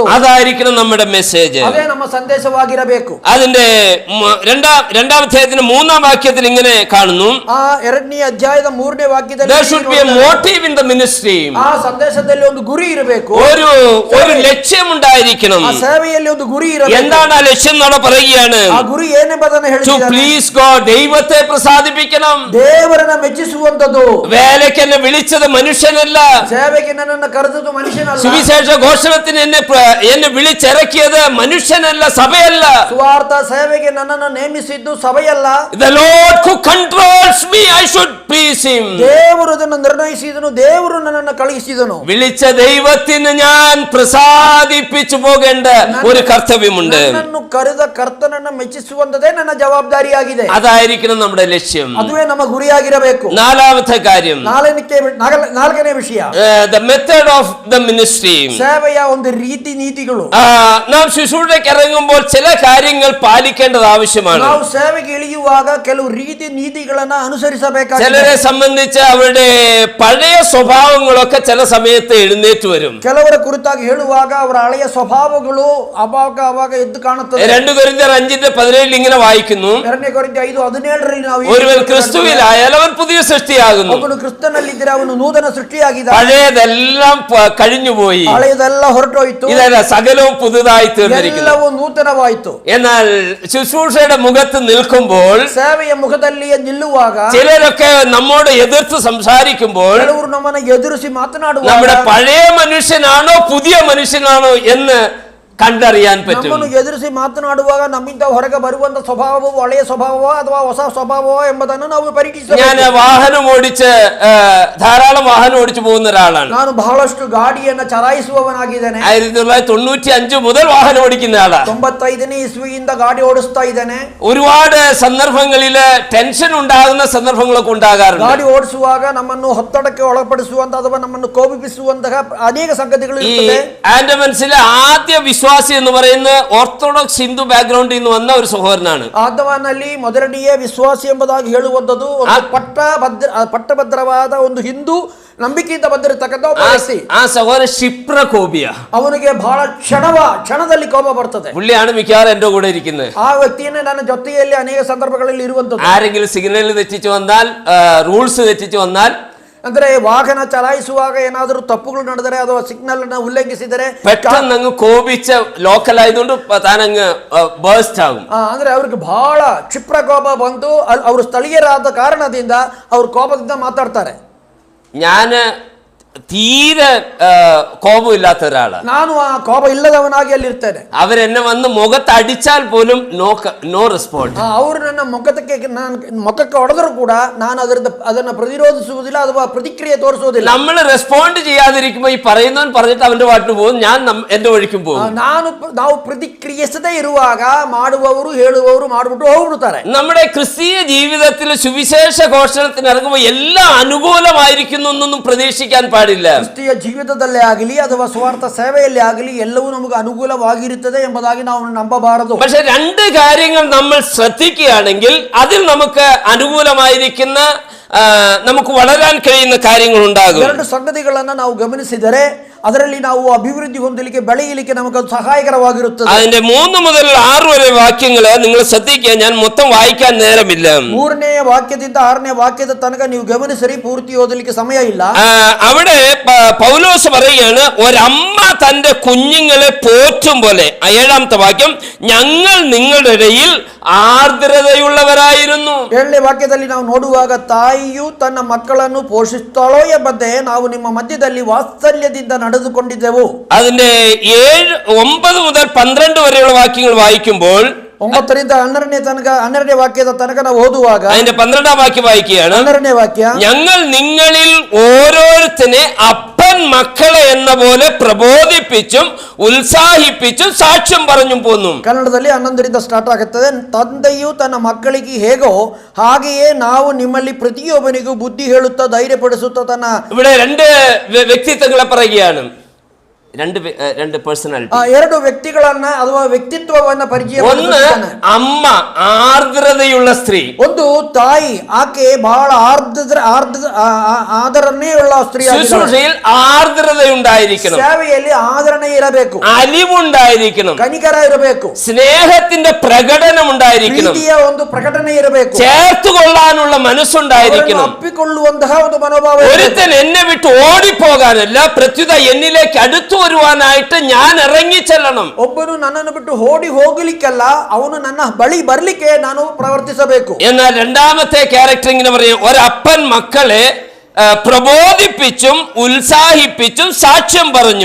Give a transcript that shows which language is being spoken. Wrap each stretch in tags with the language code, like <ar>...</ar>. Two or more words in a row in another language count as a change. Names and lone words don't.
<ml>അതായിരിക്കണം നമ്മുടെ മെസ്സേജ്.</ml> <kn>ಅದೇ ನಮ್ಮ ಸಂದೇಶವಾಗಿರಬೇಕು.</kn> <ml>അതിന്റെ രണ്ടാം അധ്യായത്തിന്റെ 3-ാം വാക്യത്തിൽ ഇങ്ങനെ കാണുന്നു,</ml> <kn>ಆ 2ನೇ ಅಧ್ಯಾಯದ 3ನೇ ವಾಕ್ಯದಲ್ಲಿ</kn> <en>there should be a motive in the ministry.</en> <kn>ಆ ಸಂದೇಶದಲ್ಲಿ ಒಂದು ಗುರಿ ಇರಬೇಕು.</kn> <ml>ഒരു ലക്ഷ്യമുണ്ടായിരിക്കണം.</ml> <kn>ಆ ಸೇವೆಯಲ್ಲಿ ಒಂದು ಗುರಿ ಇರಬೇಕು.</kn> <ml>എന്താണ് ആ ലക്ഷ്യം എന്ന് പറയുകയാണ്?</ml> <kn>ಆ ಗುರಿ ಏನೆಂಬುದನ್ನು</kn> <en>To</en> <kn>ಹೇಳಿದ್ದಾರೆ.</kn> <en>please God,</en> <ml>ദൈവത്തെ പ്രസാദിപ്പിക്കണം.</ml> <kn>ದೇವರನ್ನ ಮೆಚ್ಚಿಸುವಂತದ್ದು.</kn> <ml>വേലയ്ക്ക് എന്നെ വിളിച്ചത് മനുഷ്യനല്ല,</ml> <kn>ಸೇವೆಗೆ ನನ್ನನ್ನು ಕರೆದದ್ದು ಮನುಷ್ಯನಲ್ಲ.</kn> <ml>സുവിശേഷ ഘോഷണത്തിന് എന്നെ വിളിച്ചിറക്കിയത് മനുഷ്യനല്ല, സഭയല്ല.</ml> <kn>ಸುವಾರ್ಥ ಸೇವೆಗೆ ನನ್ನನ್ನು ನೇಮಿಸಿದ್ದು ಸಭೆಯಲ್ಲ.</kn> <en>The Lord who controls me, I should please him.</en> <kn>ದೇವರು ಅದನ್ನು ನಿರ್ಣಯಿಸಿದನು, ದೇವರು ನನ್ನನ್ನು ಕಳುಹಿಸಿದನು.</kn> <ml>വിളിച്ച ദൈവത്തിന് ഞാൻ പ്രസാദിപ്പിച്ചു പോകേണ്ട ഒരു കർത്തവ്യമുണ്ട്.</ml> <kn>ನನ್ನನ್ನು ಕರೆದ ಕರ್ತನನ್ನು ಮೆಚ್ಚಿಸುವಂತದೇ ನನ್ನ ಜವಾಬ್ದಾರಿಯಾಗಿದೆ.</kn> <ml>അതായിരിക്കണം നമ്മുടെ ലക്ഷ്യം.</ml> <kn>ಅದುವೇ ನಮ್ಮ ಗುರಿಯಾಗಿರಬೇಕು.</kn> <ml>4ാമത്തെ കാര്യം,</ml> <kn>4ನೇ ವಿಷಯ,</kn> <en>the method of the ministry.</en> <kn>ಸೇವೆಯ ಒಂದು ರೀತಿ ನೀತಿಗಳು.</kn> <ml>നാം ശുശ്രൂഷയ്ക്ക് ഇറങ്ങുമ്പോൾ ചില കാര്യങ്ങൾ പാലിക്കേണ്ടത് ആവശ്യമാണ്.</ml> <kn>ನಾವು ಸೇವೆಗೆ ಇಳಿಯುವಾಗ ಕೆಲವು ರೀತಿ ನೀತಿಗಳನ್ನ ಅನುಸರಿಸಬೇಕಾಗಿದೆ.</kn> <ml>ചിലരെ സംബന്ധിച്ച് അവരുടെ പഴയ സ്വഭാവങ്ങളൊക്കെ ചില സമയത്ത് എഴുന്നേറ്റ് വരും.</ml> <kn>ಕೆಲವರ ಕುರಿತಾಗಿ ಹೇಳುವಾಗ ಅವರ ಹಳೆಯ ಸ್ವಭಾವಗಳು ಅವಾಗ ಎದ್ದು ಕಾಣುತ್ತದೆ.</kn> <ml>2 കൊരിന്ത്യർ 5:17 ഇങ്ങനെ വായിക്കുന്നു,</ml> <kn>2 ಕೊರಿಂಥ್ಯ 5:17 ನಾವು</kn> <ml>ഒരുവൻ ക്രിസ്തുവിലായാൽ അവൻ പുതിയ സൃഷ്ടിയാകുന്നു.</ml> <kn>ಒಬ್ಬನು ಕ್ರಿಸ್ತನಲ್ಲಿದ್ದರೆ ಅವನು ನೂತನ ಸೃಷ್ಟಿಯಾಗಿದ್ದಾನೆ.</kn> <ml>പഴയതെല്ലാം കഴിഞ്ഞുപോയി,</ml> <kn>ಹಳೆಯದೆಲ್ಲ ಹೊರಟೋಯ್ತು,</kn> <ml>ഇതല്ല സകലവും പുതുതായി തീർന്നിരിക്കുന്നു.</ml> <kn>ಎಲ್ಲವೂ ನೂತನವಾಯಿತು.</kn> <ml>എന്നാൽ ശുശ്രൂഷയുടെ മുഖത്ത് നിൽക്കുമ്പോൾ,</ml> <kn>ಸೇವೆಯ ಮುಖದಲ್ಲಿ ನಿಲ್ಲುವಾಗ,</kn> <ml>ചിലരൊക്കെ നമ്മോട് എതിർത്ത് സംസാരിക്കുമ്പോൾ,</ml> <kn>ಕೆಲವರು ನಮ್ಮನ್ನು ಎದುರಿಸಿ ಮಾತನಾಡುವಾಗ</kn> <ml>നമ്മുടെ പഴയ മനുഷ്യനാണോ പുതിയ മനുഷ്യനാണോ എന്ന് കണ്ടറിയാൻ പറ്റും.</ml> <kn>ನಮ್ಮನ್ನು ಎದುರಿಸಿ ಮಾತನಾಡುವಾಗ ನಮ್ಮಿಂದ ಹೊರಗೆ ಬರುವಂತ ಸ್ವಭಾವವು ಹಳೆಯ ಸ್ವಭಾವವೋ ಅಥವಾ ಹೊಸ ಸ್ವಭಾವವೋ ಎಂಬುದನ್ನು ನಾವು ಪರೀಕ್ಷಿಸಬೇಕು.</kn> <ml>ഞാൻ ധാരാളം വാഹനം ഓടിച്ചു പോകുന്ന ഒരാളാണ്.</ml> <kn>ನಾನು ಬಹಳಷ್ಟು ಗಾಡಿಯನ್ನು ಚಲಾಯಿಸುವವನಾಗಿದ್ದೇನೆ.</kn> <ml>1995 മുതൽ വാഹനം ഓടിക്കുന്ന ആളാണ്.</ml> <kn>95ನೇ ಇಸ್ವಿಯಿಂದ ಗಾಡಿ ಓಡಿಸ್ತಾ ಇದ್ದೇನೆ.</kn> <ml>ഒരുപാട് സന്ദർഭങ്ങളില് ടെൻഷൻ ഉണ്ടാകുന്ന സന്ദർഭങ്ങളൊക്കെ ഉണ്ടാകാറുണ്ട്.</ml> <kn>ಗಾಡಿ ಓಡಿಸುವಾಗ ನಮ್ಮನ್ನು ಒತ್ತಡಕ್ಕೆ ಒಳಪಡಿಸುವಂತ ಅಥವಾ ನಮ್ಮನ್ನು ಕೋಪಿಸುವಂತಹ ಅನೇಕ ಸಂಗತಿಗಳು ಇರುತ್ತವೆ.</kn> <ml>ആൻഡമാൻസിലെ ആദ്യ വിശ്വാസി എന്ന് പറയുന്ന</ml> <en>orthodox Hindu background</en> <ml>നിന്ന് വന്ന ഒരു സഹോദരനാണ്.</ml> <kn>ಆದವನಲ್ಲಿ ಮೊದಲನೆಯ ವಿಶ್ವಾಸಿ ಎಂಬುದಾಗಿ ಹೇಳುವಂತದ್ದು ಒಂದು ಪಟ್ಟಭದ್ರವಾದ ಒಂದು ಹಿಂದೂ ನಂಬಿಕೆಯಿಂದ ಬಂದಿರತಕ್ಕಂಥ ಒಬ್ಬ ವ್ಯಕ್ತಿ.</kn> <ml>ആ സഹോദരൻ ക്ഷിപ്രകോപിയ.</ml> <kn>ಅವನಿಗೆ ಬಹಳ ಕ್ಷಣದಲ್ಲಿ ಕೋಪ ಬರ್ತದೆ.</kn> <ml>പുള്ളിയാണ് മിക്കവാറും എന്റെ കൂടെ ഇരിക്കുന്നത്.</ml> <kn>ಆ ವ್ಯಕ್ತಿಯನ್ನೇ ನನ್ನ ಜೊತೆಯಲ್ಲಿ ಅನೇಕ ಸಂದರ್ಭಗಳಲ್ಲಿ ಇರುವಂತದ್ದು.</kn> <ml>ആരെങ്കിലും സിഗ്നൽ തെറ്റിച്ചു വന്നാൽ, റൂൾസ് തെറ്റിച്ചു വന്നാൽ,</ml> <kn>ಅಂದ್ರೆ ವಾಹನ ಚಲಾಯಿಸುವಾಗ ಏನಾದರೂ ತಪ್ಪುಗಳು ನಡೆದರೆ ಅಥವಾ ಸಿಗ್ನಲ್ ಅನ್ನು ಉಲ್ಲಂಘಿಸಿದರೆ</kn> <ml>പെട്ടെന്ന് അങ്ങ് കോപിച്ച ലോക്കൽ ആയതുകൊണ്ട് താനങ്ങ് ബേസ്റ്റ് ആകും.</ml> <kn>ಅಂದ್ರೆ ಅವ್ರಿಗೆ ಬಹಳ ಕ್ಷಿಪ್ರ ಕೋಪ ಬಂತು. ಅವರು ಸ್ಥಳೀಯರಾದ ಕಾರಣದಿಂದ ಅವರು ಕೋಪದಿಂದ ಮಾತಾಡ್ತಾರೆ.</kn> <ml>ഞാൻ തീരെ കോപമില്ലാത്ത ഒരാള്.</ml> <kn>ನಾನು ಆ ಕೋಪ ಇಲ್ಲದವನಾಗಿ ಅಲ್ಲಿ ಇರ್ತೇನೆ.</kn> <ml>അവരെന്നെ വന്ന് മുഖത്ത് അടിച്ചാൽ പോലും</ml> <en>no respond.</en> <kn>ಅವರು ನನ್ನ ಮುಖಕ್ಕೆ ಹೊಡೆದರೂ ಕೂಡ ನಾನು ಅದನ್ನ പ്രതിരോധിಸುವುದಿല്ല ಅಥವಾ ಪ್ರತಿಕ್ರಿಯೆ ತೋರಿಸುವುದಿಲ್ಲ.</kn> <ml>നമ്മൾ റെസ്പോണ്ട് ചെയ്യാതിരിക്കുമ്പോൾ ഈ പറയുന്നവൻ പറഞ്ഞിട്ട് അവന്റെ പാട്ടിന് പോകും, ഞാൻ എന്റെ വഴിക്കും പോകും.</ml> <kn>ನಾವು ಪ್ರತಿಕ್ರಿಯಿಸದೇ ಇರುವಾಗ ಮಾಡುವವರು ಹೇಳುವವರು ಮಾಡಿಬಿಟ್ಟು ಹೋಗ್ಬಿಡ್ತಾರೆ.</kn> <ml>നമ്മുടെ ക്രിസ്തീയ ജീവിതത്തിൽ സുവിശേഷ ഘോഷണത്തിന് ഇറങ്ങുമ്പോൾ എല്ലാം അനുകൂലമായിരിക്കുന്നു എന്നൊന്നും പ്രതീക്ഷിക്കാൻ പാടില്ല.</ml> <kn>ಕ್ರಿಸ್ತಿಯ ಜೀವಿತದಲ್ಲೇ ಆಗಲಿ ಅಥವಾ ಸ್ವಾರ್ಥ ಸೇವೆಯಲ್ಲಿ ಆಗಲಿ ಎಲ್ಲವೂ ನಮಗೆ ಅನುಕೂಲವಾಗಿರುತ್ತದೆ ಎಂಬುದಾಗಿ ನಾವು ನಂಬಬಾರದು.</kn> <ml>പക്ഷെ രണ്ട് കാര്യങ്ങൾ നമ്മൾ ശ്രദ്ധിക്കുകയാണെങ്കിൽ അതിൽ നമുക്ക് അനുകൂലമായിരിക്കുന്ന നമുക്ക് വളരാൻ കഴിയുന്ന കാര്യങ്ങൾ ഉണ്ടാകും.</ml> <kn>ಎರಡು ಸಂಗತಿಗಳನ್ನು ನಾವು ಗಮನಿಸಿದರೆ ಅದರಲ್ಲಿ ನಾವು ಅಭಿವೃದ್ಧಿ ಹೊಂದಲಿಕ್ಕೆ ಬೆಳೆಯಲಿಕ್ಕೆ ನಮಗೆ സഹായകരವಾಗಿರುತ್ತದೆ.</kn> <ml>അതിന്റെ 3 മുതൽ 6 വരെ വാക്യങ്ങള് നിങ്ങൾ ശ്രദ്ധിക്കുക, ഞാൻ മൊത്തം വായിക്കാൻ നേരമില്ല.</ml> <kn>3ನೇ ವಾಕ್ಯದಿಂದ 6ನೇ ವಾಕ್ಯದ ತನಕ ನೀವು ಗಮನಿಸಿರಿ, ಪೂರ್ತಿ ಓದಲಿಕ್ಕೆ ಸಮಯ ಇಲ್ಲ.</kn> <ml>അവിടെ പൗലോസ് പറയുകയാണ്, ഒരമ്മ തന്റെ കുഞ്ഞുങ്ങളെ പോറ്റും പോലെ. 7ാമത്തെ വാക്യം, ഞങ്ങൾ നിങ്ങളുടെ ഇടയിൽ ಆರ್ದ್ರತೆಯುಳ್ಳವರಾയിരുന്നു.</ml> <kn>7ನೇ ವಾಕ್ಯದಲ್ಲಿ ನಾವು ನೋಡುವಾಗ ತಾಯಿಯು ತನ್ನ ಮಕ್ಕಳನ್ನು ಪೋಷಿಸುತ್ತಾಳೋ ಎಂಬಂತೆ ನಾವು ನಿಮ್ಮ ಮಧ್ಯದಲ್ಲಿ ವಾತ್ಸಲ್ಯದಿಂದ ನಡೆದುಕೊಂಡಿದ್ದೆವು.</kn> <ml>അതിന്റെ 9 മുതൽ 12 വരെയുള്ള വാക്യങ്ങൾ വായിക്കുമ്പോൾ</ml> <kn>9ರಿಂದ 12ನೇ ವಾಕ್ಯದ ತನಕ ನಾವು ಓದುವಾಗ</kn> <ml>അതിന്റെ 12ാം വാക്യം വായിക്കുകയാണ്.</ml> <kn>12ನೇ ವಾಕ್ಯ,</kn> <ml>ഞങ്ങൾ നിങ്ങളിൽ ഓരോരുത്തരെ അപ്പൻ മക്കളെ എന്ന പോലെ പ്രബോധിപ്പിച്ചും ഉത്സാഹിപ്പിച്ചും സാക്ഷ്യം പറഞ്ഞും പോന്നു.</ml> <kn>ಕನ್ನಡದಲ್ಲಿ 11ರಿಂದ ಸ್ಟಾರ್ಟ್ ಆಗುತ್ತದೆ. ತಂದೆಯು ತನ್ನ ಮಕ್ಕಳಿಗೆ ಹೇಗೋ ಹಾಗೆಯೇ ನಾವು ನಿಮ್ಮಲ್ಲಿ ಪ್ರತಿಯೊಬ್ಬನಿಗೂ ಬುದ್ಧಿ ಹೇಳುತ್ತಾ ಧೈರ್ಯಪಡಿಸುತ್ತಾ ತನ್ನ.</kn> <ml>ഇവിടെ രണ്ട് വ്യക്തിത്വങ്ങളെ പറയുകയാണ്, രണ്ട് പേഴ്സണാലിറ്റി.</ml> <kn>2 ವ್ಯಕ್ತಿಗಳನ್ನ ಅಥವಾ ವ್ಯಕ್ತಿತ್ವವನ್ನ ಪರಿಚಯ.</kn> <ml>ഒന്ന് അമ്മ, ആർദ്രതയുള്ള സ്ത്രീ.</ml> <kn>ಒಂದು ತಾಯಿ, ಆಕೆ ಬಹಳ ಆದರಣೆ ಉಳ್ಳ ಸ್ತ್ರೀ.</kn> <ml>ശുശ്രൂഷയിൽ ആർദ്രത ഉണ്ടായിരിക്കണം,</ml> <kn>ಸೇವೆಯಲ್ಲಿ ಆದರಣೆ ಇರಬೇಕು,</kn> <ml>അലിവുണ്ടായിരിക്കണം,</ml> <kn>ಕನಿಕರ ಇರಬೇಕು,</kn> <ml>സ്നേഹത്തിന്റെ പ്രകടനം ഉണ്ടായിരിക്കണം,</ml> <kn>ಪ್ರೀತಿಯ ಒಂದು ಪ್ರಕಟಣೆ ಇರಬೇಕು,</kn> <ml>ചേർത്തുകൊള്ളാനുള്ള മനസ്സുണ്ടായിരിക്കണം.</ml> <kn>ಅಪ್ಪಿಕೊಳ್ಳುವಂತಹ ಒಂದು ಮನೋಭಾವ.</kn> <ml>ഒരുത്തൻ എന്നെ വിട്ട് ഓടിപ്പോകാനല്ല, പ്രത്യുത എന്നിലേക്ക് അടുത്തു വരുവാനായിട്ട് ഞാൻ ഇറങ്ങി ചെല്ലണം.</ml> <kn>ಒಬ್ಬನು ನನ್ನನ್ನು ಬಿಟ್ಟು ಓಡಿ ಹೋಗಲಿಕ್ಕಲ್ಲ, ಅವನು ನನ್ನ ಬಳಿ ಬರ್ಲಿಕ್ಕೆ ನಾನು ಪ್ರವರ್ತಿಸಬೇಕು.</kn> <ml>എന്നാൽ രണ്ടാമത്തെ ക്യാരക്ടർ ഇങ്ങനെ പറയും, ഒരപ്പൻ മക്കളെ പ്രബോധിപ്പിച്ചും ഉത്സാഹിപ്പിച്ചും സാക്ഷ്യം പറഞ്ഞും.</ml>